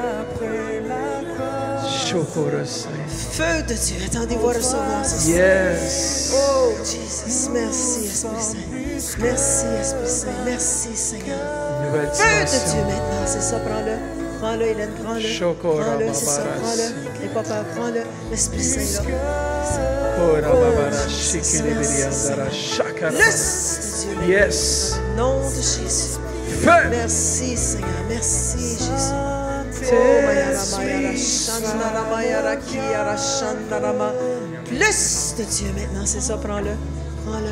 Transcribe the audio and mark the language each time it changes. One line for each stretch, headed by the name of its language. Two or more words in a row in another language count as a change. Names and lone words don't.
French: Feu de Dieu, attendez-vous à recevoir ce soir.
English: Yes.
French: Oh, Jesus, merci, Esprit Saint. Merci, Esprit Saint. Merci, Seigneur. Nouvelle Feu de dimension. Dieu maintenant, c'est ça, prends-le. Prends-le, Hélène, prends-le. Chokora Prends-le, c'est ça, babaras. prends-le. N'aie pas peur, prends-le. L'Esprit Saint, là. Ora Oh, babara Jesus, shikiri merci, biriandara Seigneur. shakara. Laisse de Dieu maintenant.
English: Yes.
French: Au nom de Jésus. Feu. Merci, Seigneur. Merci, Jésus. Plus de Dieu maintenant, c'est ça, prends-le, prends-le.